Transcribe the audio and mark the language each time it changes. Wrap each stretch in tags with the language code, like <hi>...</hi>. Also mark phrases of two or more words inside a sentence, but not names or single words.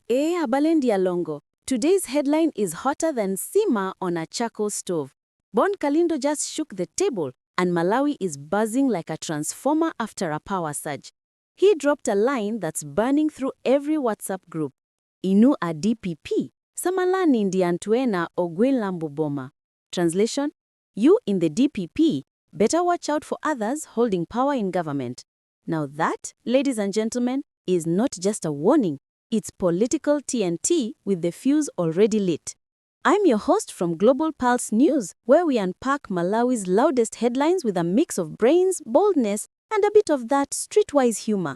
<ny>Abalendia Longo.</ny> <en>Today's headline is hotter than simmer on a charcoal stove. Bon Kalindo just shook the table, and Malawi is buzzing like a transformer after a power surge. He dropped a line that's burning through every WhatsApp group.</en> <ny>Inu a DPP, Samalani ndi anthu ogwila.</ny> <en>Translation: you in the DPP better watch out for others holding power in government. Now that, ladies and gentlemen, is not just a warning. It's political TNT with the fuse already lit. I'm your host from GlobalPulseNewz, where we unpack Malawi's loudest headlines with a mix of brains, boldness, and a bit of that streetwise humor.</en>